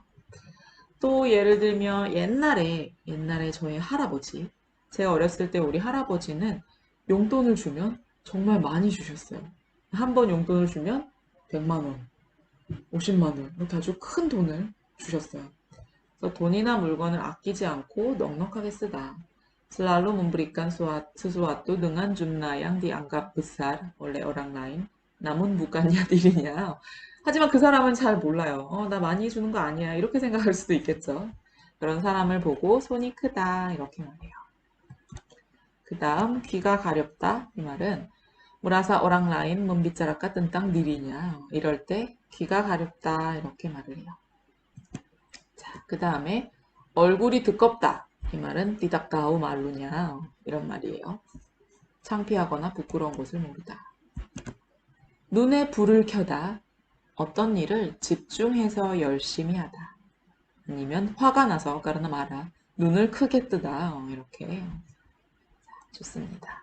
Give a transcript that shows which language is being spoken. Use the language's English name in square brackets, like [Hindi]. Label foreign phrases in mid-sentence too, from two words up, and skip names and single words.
[Korean] 또 예를 들면 옛날에 저희 할아버지, 제가 어렸을 때 우리 할아버지는 용돈을 주면 정말 많이 주셨어요. 한 번 용돈을 주면 100만 원, 50만 원 이렇게 아주 큰 돈을 주셨어요. 그래서 돈이나 물건을 아끼지 않고 넉넉하게 쓰다. [Indonesian] Selalu memberikan sesuatu dengan jumlah yang dianggap besar oleh orang lain, namun bukannya dirinya. [Korean] 하지만 그 사람은 잘 몰라요. 나 많이 주는 거 아니야. 이렇게 생각할 수도 있겠죠. 그런 사람을 보고 손이 크다. 이렇게 말해요. 그 다음 귀가 가렵다. 이 말은 [Indonesian] merasa orang lain membicarakan tentang dirinya. [Korean] 이럴 때 귀가 가렵다. 이렇게 말을 해요. 자, 그 다음에 얼굴이 두껍다. 이 말은 [Indonesian] tidak tahu malunya. [Korean] 이런 말이에요. 창피하거나 부끄러운 것을 모르다. 눈에 불을 켜다. 어떤 일을 집중해서 열심히 하다. 아니면 화가 나서 까르나 마라. 눈을 크게 뜨다. 이렇게 좋습니다.